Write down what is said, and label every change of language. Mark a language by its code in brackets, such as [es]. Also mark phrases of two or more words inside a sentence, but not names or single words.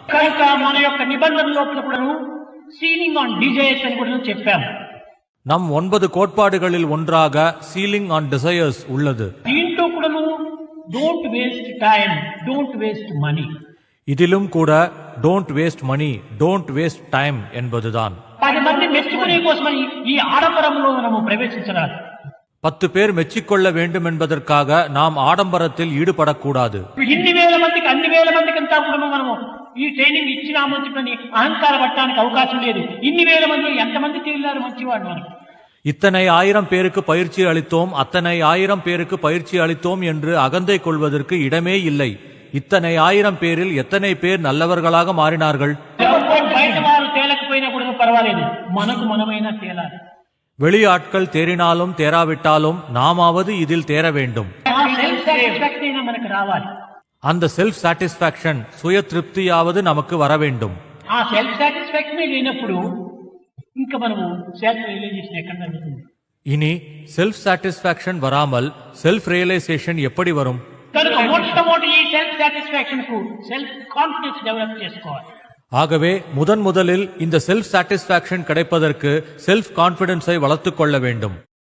[te] కనుక మన యొక్క నిబంధన లోపల కూడాను [en] ceiling on desires [te] అని కూడా చెప్పాము. [ta] நம் 9 கோட்பாடுகளில் ஒன்றாக [en] ceiling on desires [ta] உள்ளது. [te] దీంట్లో కూడాను [en] don't waste time, don't waste money. [ta] இதிலும் கூட [en] don't waste money, don't waste time [ta] என்பதுதான். [te] 10 మంది మెచ్చుకునే కోసమని ఈ ఆడంబరంలో మనము ప్రవేశించరాదు. [ta] 10 பேர் மெச்சிக்கொள்ள வேண்டும் என்பதற்காக நாம் ஆடம்பரத்தில் ஈடுபடக்கூடாது. [te] ఇన్ని వేల మందికి అన్ని వేల మందికి అంతా కూడా మనము ఈ ట్రైనింగ్ ఇచ్చినామని చెప్పని అహంకార పట్టడానికి అవకాశం లేదు. ఇన్ని వేల మంది ఎంతమంది తేలినారు మంచివాడు మనకు. [ta] இத்தனை 1000 பேருக்கு பயிற்சி அளித்தோம், அத்தனை 1000 பேருக்கு பயிற்சி அளித்தோம் என்று அகந்தை கொள்வதற்கு இடமே இல்லை. இத்தனை 1000 பேரில் எத்தனை பேர் நல்லவர்களாக மாறினார்கள்? [te] బయట వారు తేలకపోయినా కూడా పర్వాలేదు, మనకు మనమైనా తేలాలి. [ta] வெளி ஆட்கள் தேறினாலும் தேராவிட்டாலும் நாமாவது இதில் தேர வேண்டும். [te] మనకు రావాలి. [ta] அந்த [en] self satisfaction, [ta] சுய திருப்தியாவது நமக்கு வர வேண்டும். [te] ఆ [en] self satisfaction [te] లేనప్పుడు ఇంకా మనము [en] self realization [te] ఎక్కడ జరుగుతుంది? [ta] இனி [en] self satisfaction [ta] வராமல் [en] self realization [ta] எப்படி வரும்? [te] కనుక మొట్టమొదటి ఈ [en] self satisfaction [te] కు [en] self confidence develop [te] చేసుకోవాలి. [ta] ஆகவே முதலில் இந்த [en] self satisfaction [ta] கிடைப்பதற்கு [en] self confidence [ta] வளர்த்துக் கொள்ள வேண்டும்.